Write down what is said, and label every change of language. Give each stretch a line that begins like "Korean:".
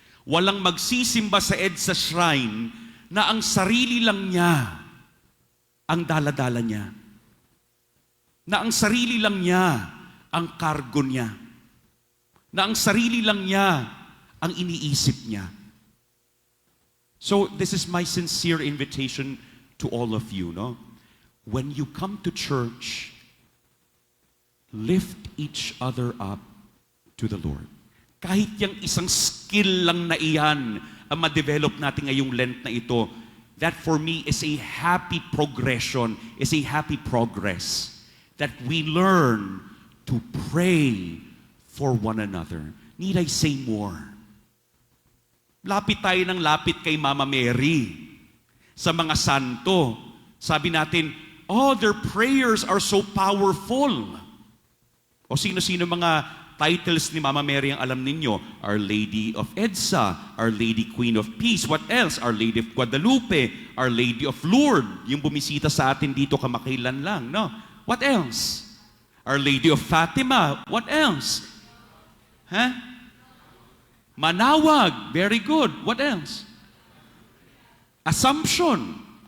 Filipino: Walang magsisimba sa EDSA Shrine na ang sarili lang niya ang daladala niya. Na ang sarili lang niya ang kargo niya. Na ang sarili lang niya ang iniisip niya.
English: So this is my sincere invitation to all of you, no? When you come to church, lift each other up to the Lord.
Filipino: Kahit yung isang skill lang na iyan ang ma-develop natin ngayong Lent na ito,
English: that for me is a happy progression, is a happy progress. That we learn to pray for one another. Need I say more?
Filipino: Lapit tayo ng lapit kay Mama Mary. Sa mga santo, sabi natin,
English: oh, their prayers are so powerful.
Filipino: O sino-sino mga titles ni Mama Mary ang alam ninyo?
English: Our Lady of Edsa, Our Lady Queen of Peace. What else? Our Lady of Guadalupe, Our Lady of Lourdes.
Filipino: Yung bumisita sa atin dito kamakailan lang, no?
English: What else? Our Lady of Fatima. What else? Huh? Manawag. Very good. What else? Assumption.